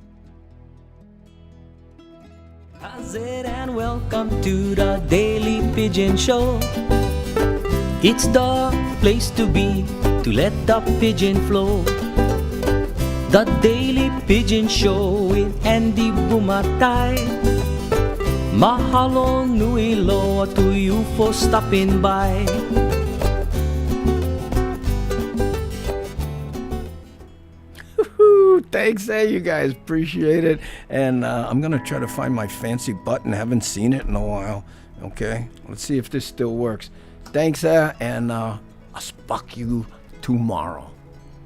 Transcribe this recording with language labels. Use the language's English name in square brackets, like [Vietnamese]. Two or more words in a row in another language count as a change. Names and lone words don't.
[English] Hazard and welcome to the Daily Pidgin Show. It's the place to be to let the pigeon flow. The Daily Pidgin Show with Andy Bumatay. [Hawaiian] Mahalo nui loa [English] to you for stopping by. Thanks, you guys. Appreciate it. And I'm going to try to find my fancy button. Haven't seen it in a while. Okay, let's see if this still works. Thanks, and I'll spark you tomorrow.